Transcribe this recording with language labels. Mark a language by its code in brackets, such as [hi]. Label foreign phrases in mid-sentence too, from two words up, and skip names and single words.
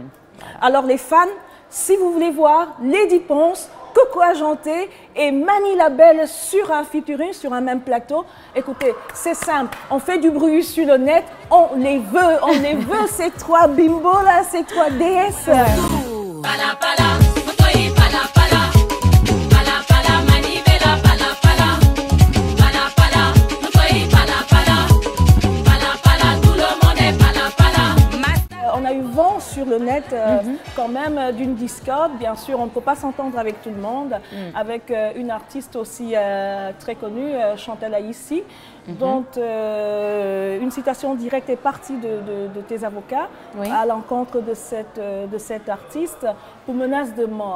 [fr] Voilà. Alors les fans, si vous voulez voir Lady Ponce, Coco Argenté et Mani Labelle sur un featuring, sur un même plateau, écoutez, c'est simple, on fait du bruit sur le net, on les veut ces 3 bimbos là, ces 3 déesses. Pala, pala, otoyi, pala, pala. Pala, pala, Mani Bella, pala, pala. Pala, pala, otoyi, pala, pala. Pala, pala, tout le monde est pala, pala. On a eu vent sur le net quand même d'une discorde. Bien sûr, on ne peut pas s'entendre avec tout le monde, avec une artiste aussi très connue, Chantal Aïssi, dont une citation directe est partie de tes avocats à l'encontre de cette artiste pour menace de mort.